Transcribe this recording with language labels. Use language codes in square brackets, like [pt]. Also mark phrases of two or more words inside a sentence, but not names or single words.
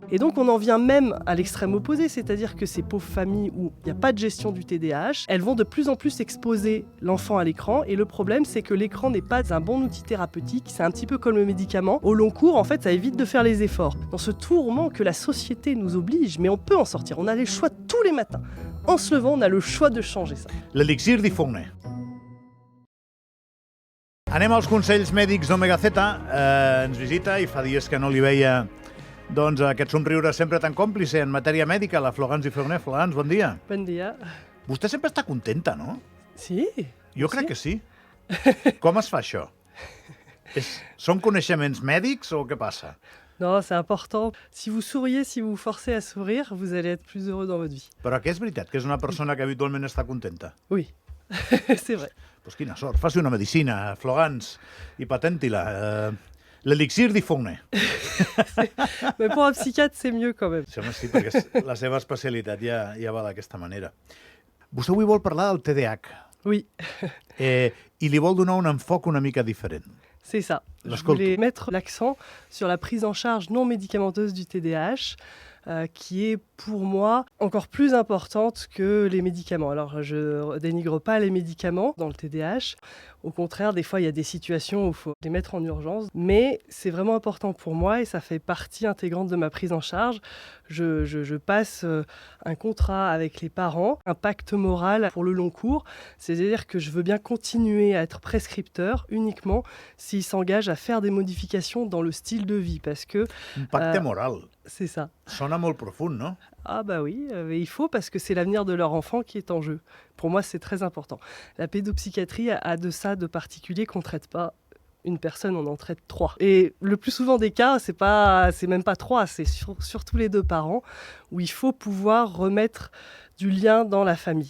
[fr] Et donc, on en vient même à l'extrême opposé. C'est-à-dire que ces pauvres familles où il n'y a pas de gestion du TDAH, elles vont de plus en plus exposer l'enfant à l'écran. Et le problème, c'est que l'écran n'est pas un bon outil thérapeutique. C'est un petit peu comme le médicament. Au long cours, en fait, ça évite de faire les efforts. Dans ce tourment que la société nous oblige, mais on peut en sortir. On a les choix tous les matins. En se levant, on a le choix de changer ça. [ca] L'elixir d'Ifone. Anem als consells mèdics d'Omega Z. Ens visita, i fa dies que no li veia doncs, aquest somriure sempre tan còmplice en matèria mèdica, la Florence Ifone. Florence, bon dia. Bon dia. Vostè sempre està contenta, no? Sí. Jo crec que sí. Com es fa això? Són coneixements mèdics o què passa? [fr] Non, c'est important. Si vous souriez, si vous vous forcez à sourire, vous allez être plus heureux dans votre vie. [ca] Però que és veritat que és una persona que habitualment està contenta? [fr] Oui, c'est vrai. [ca] Pues quina sort. Faci una medicina, Florence, i patenti-la. L'elixir d'Ifone. [fr] Mais pour un psychiatre, c'est mieux quand même. [ca] Sí, home, sí, perquè la seva especialitat ja va d'aquesta manera. Vostè avui vol parlar del TDAH. [fr] Oui, [ca] I li vol donar un enfoc una mica diferent. [fr] c'est ça. Je [ca] L'ascolto. [fr] voulais mettre l'accent sur la prise en charge non médicamenteuse du TDAH, qui est pour moi encore plus importante que les médicaments. Alors, je dénigre pas les médicaments dans le TDAH. Au contraire, des fois, il y a des situations où il faut les mettre en urgence. Mais c'est vraiment important pour moi et ça fait partie intégrante de ma prise en charge. Je passe un contrat avec les parents, un pacte moral pour le long cours. C'est-à-dire que je veux bien continuer à être prescripteur uniquement s'ils s'engagent à faire des modifications dans le style de vie. Parce que [ca] Un pacte moral. [fr] c'est ça. [ca] Sona molt profund, no? [fr] Ah bah oui, il faut parce que c'est l'avenir de leur enfant qui est en jeu. Pour moi, c'est très important. La pédopsychiatrie a de ça de particulier qu'on ne traite pas une personne, on en traite 3. Et le plus souvent des cas, c'est même pas 3, c'est surtout les 2 parents, où il faut pouvoir remettre du lien dans la famille.